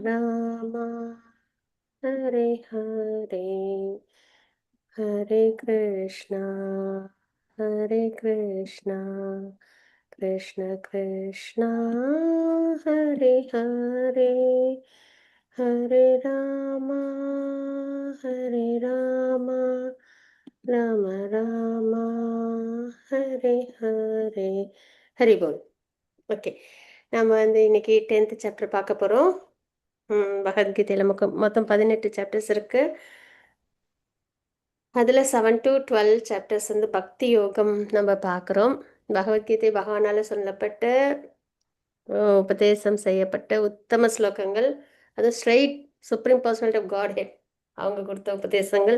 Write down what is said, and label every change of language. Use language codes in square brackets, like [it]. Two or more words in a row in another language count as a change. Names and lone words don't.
[sa] राम हरे हरे हरे कृष्ण हरे कृष्ण कृष्ण कृष्ण हरे हरे हरे राम हरे राम राम राम हरे हरे. [bn] হরি বোল. [ta] ஓகே, நம்ம வந்து இன்னைக்கு [en] 10th chapter [ta] பார்க்க போகிறோம். பகவத்கீதையில் மொத்தம் 18 சாப்டர்ஸ் இருக்கு. அதில் [en] 7 to 12 chapters [ta] வந்து பக்தி யோகம் நம்ம பார்க்குறோம். பகவத்கீதை பகவானால் சொல்லப்பட்ட உபதேசம் செய்யப்பட்ட உத்தம ஸ்லோகங்கள், அது [en] straight supreme personality of god head [ta] அவங்க கொடுத்த உபதேசங்கள்.